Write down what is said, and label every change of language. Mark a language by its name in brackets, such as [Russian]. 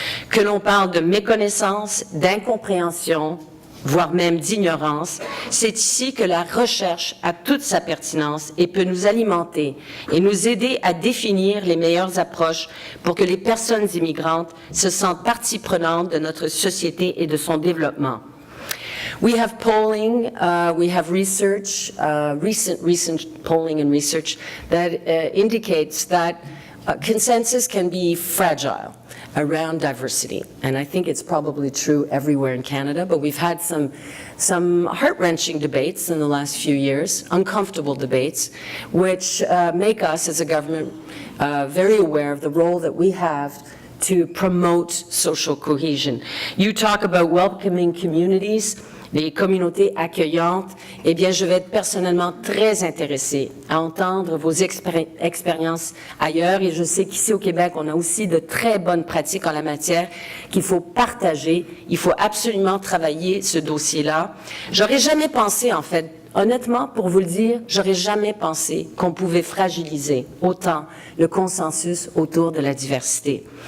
[French] Que l'on parle de méconnaissance, d'incompréhension, voire même d'ignorance, c'est ici que la recherche a toute sa pertinence et peut nous alimenter et nous aider à définir les meilleures approches pour que les personnes immigrantes se sentent partie prenante de notre société et de son développement. [English] We have polling, we have research, recent polling and research that indicates that consensus can be fragile around diversity. And I think it's probably true everywhere in Canada, but we've had some heart-wrenching debates in the last few years, uncomfortable debates, which make us as a government very aware of the role that we have to promote social cohesion. You talk about welcoming communities, [French] les communautés accueillantes. Eh bien, je vais être personnellement très intéressée à entendre vos expériences ailleurs. Et je sais qu'ici au Québec, on a aussi de très bonnes pratiques en la matière qu'il faut partager. Il faut absolument travailler ce dossier-là. J'aurais jamais pensé, en fait, honnêtement, pour vous le dire, j'aurais jamais pensé qu'on pouvait fragiliser autant le consensus autour de la diversité.